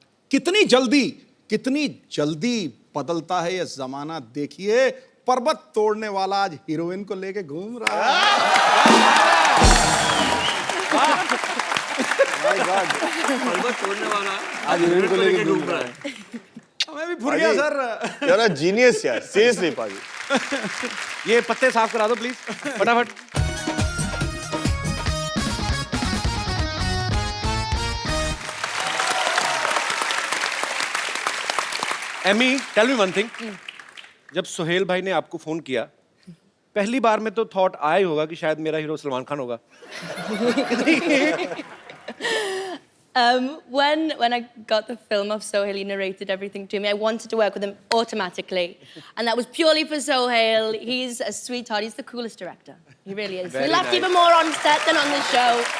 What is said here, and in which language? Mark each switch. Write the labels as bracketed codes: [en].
[hi] कितनी जल्दी बदलता है ये जमाना, देखिए पर्वत तोड़ने वाला आज हीरोइन को लेके घूम रहा है। पर्वत तोड़ने वाला आज हीरोइन को लेके घूम रहा है। हमें भी भूल गया सर। [en] You're a genius यार, seriously पाजी। [hi] ये पत्ते साफ करा दो प्लीज फटाफट। Amy [en] tell me one thing, [hi] जब सुहेल भाई ने आपको फोन किया पहली बार में तो थॉट आया ही होगा कि शायद मेरा हीरो सलमान खान होगा। [en] When I got the film of Sohail, he narrated everything to me. I wanted to work with him automatically, and that was purely for Sohail. He's a sweetheart. He's the coolest director. He really is. Very We laughed nice. even more on set than on the show.